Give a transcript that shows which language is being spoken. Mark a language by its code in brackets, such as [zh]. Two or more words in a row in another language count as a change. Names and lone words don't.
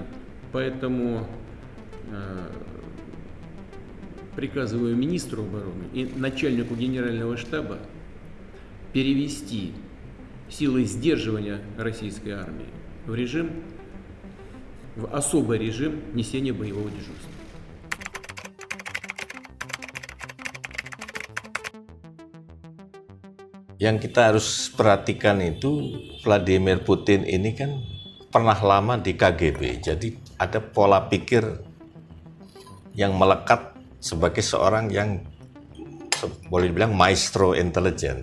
[ru] Поэтому приказываю министру обороны и начальнику генерального штаба перевести силы сдерживания российской армии в особый режим несения боевого дежурства. [id] Yang kita harus perhatikan itu, Vladimir Putin ini kan pernah lama di KGB, jadi ada pola pikir yang melekat sebagai seorang yang boleh dibilang maestro intelijen.